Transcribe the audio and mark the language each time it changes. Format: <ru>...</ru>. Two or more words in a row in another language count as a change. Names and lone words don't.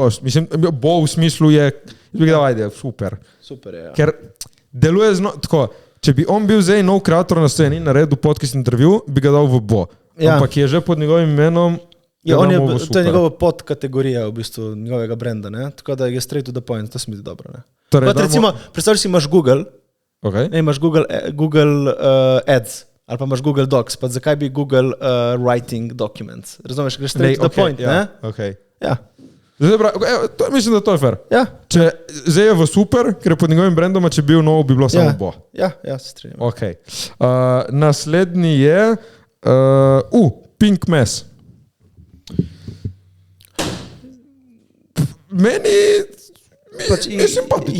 <sl>Mislim, bo v smislu je, bi ga dal, ajde, super. Super je, ja. Ker deluje tako, če bi on bil zdaj nov kreator na sceni, naredil podcast intervju, bi ga dal v Bo. Ja. Ampak je že pod njegovim imenom, Ja, ga on damo v to je super. njegova podkategorija v bistvu njegovega brenda, ne? Tako da je</sl> <en>straight to the point,</en> <sl>to se mi zdi dobro, ne? Torej, Kot recimo, predstavljaj si imaš Google, Okay. ne, imaš Google Ads ali pa imaš Google Docs, pa zakaj bi Google Writing Documents? Razumeš, greš</sl> <en>straight to the point,</en> <sl>ja, ne? okay. Ja. Zdaj, mislim, da to je fair. Ja. Če zdaj je v super, ker je pod njegovim brandom, a če bi bil nov, bi bilo samo Bo. Ja, se strinjam. Okay. Naslednji je Pink Mess. Meni je simpatičen.</sl>